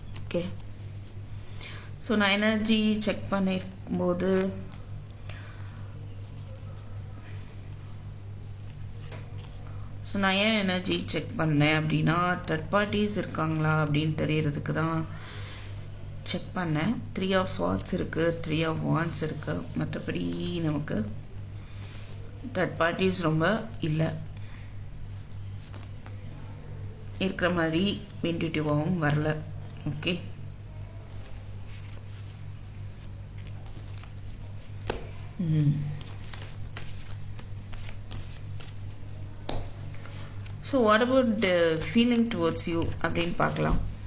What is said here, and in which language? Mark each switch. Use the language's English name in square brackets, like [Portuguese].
[Tamil] Okay, so நான் energy check பண்ணிருக்கும்போது நான் ஏன் எனர்ஜி செக் பண்ணேன் அப்படின்னா தேர்ட் பார்ட்டிஸ் இருக்காங்களா அப்படின்னு தெரியறதுக்கு தான் செக் பண்ணேன். 3 of Swords இருக்குது, 3 of Wands இருக்குது. மற்றபடி நமக்கு தேர்ட் பார்ட்டிஸ் ரொம்ப இல்லை, இருக்கிற மாதிரி இன்ட்யூட்டிவாகவும் வரல. [English] okay, so what about the feeling towards you [Tamil] அப்படின்னு பார்க்கலாம்.